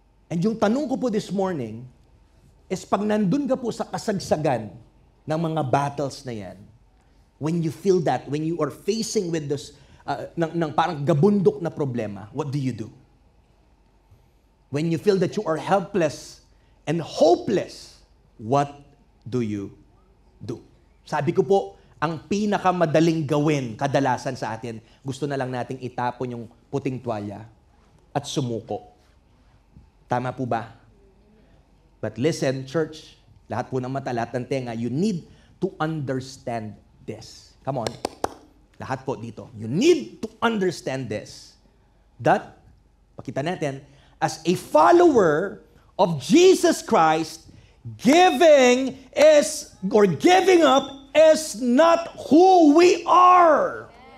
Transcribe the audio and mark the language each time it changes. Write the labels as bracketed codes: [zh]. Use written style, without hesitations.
[en] And [tl] yung tanong ko po [en] this morning is [tl] pag nandun ka po sa kasagsagan ng mga battles na yan, [en] when you feel that, when you are facing with this, [tl] ng parang gabundok na problema, [en] what do you do? When you feel that you are helpless and hopeless, what do you do? [tl] Sabi ko po, ang pinakamadaling gawin kadalasan sa atin, gusto na lang nating itapon yung puting tuwalya at sumuko. Tama po ba? [en] But listen, church, [tl] lahat po ng mata, lahat ng tenga, [en] you need to understand this. Come on. [tl] Lahat po dito. [en] You need to understand this. That, [tl] pakita natin, [en] as a follower of Jesus Christ, giving up is not who we are.